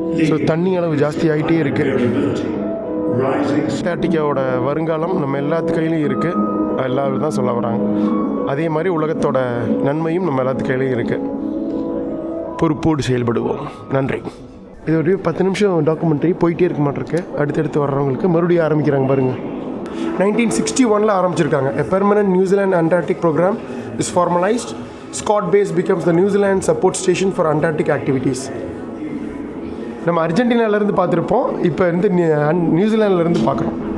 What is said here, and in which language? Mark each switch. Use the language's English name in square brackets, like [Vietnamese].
[Tamil] So தண்ணி அளவு ஜாஸ்தி ஆகிட்டே இருக்குது. அண்டார்டிகாவோட வருங்காலம் நம்ம எல்லாத்து கையிலையும் இருக்குது, எல்லாரும் தான் சொல்ல வராங்க. அதே மாதிரி உலகத்தோட நன்மையும் நம்ம எல்லாத்து கையிலையும் இருக்குது. பொறுப்போடு செயல்படுவோம். நன்றி. இது ஒரு 10 நிமிஷம் டாக்குமெண்ட்ரி போயிட்டே இருக்க மாட்டிருக்கு. அடுத்தடுத்து வர்றவங்களுக்கு மறுபடியும் ஆரம்பிக்கிறாங்க பாருங்கள். 1961 ஆரம்பிச்சிருக்காங்க. [English] A permanent New Zealand Antarctic program is formalized. Scott Base becomes the New Zealand support station for Antarctic activities. [Tamil] நம்ம அர்ஜென்டினாவிலேருந்து பார்த்துருப்போம், இப்போ வந்து நியூசிலாண்டிலேருந்து பார்க்குறோம்.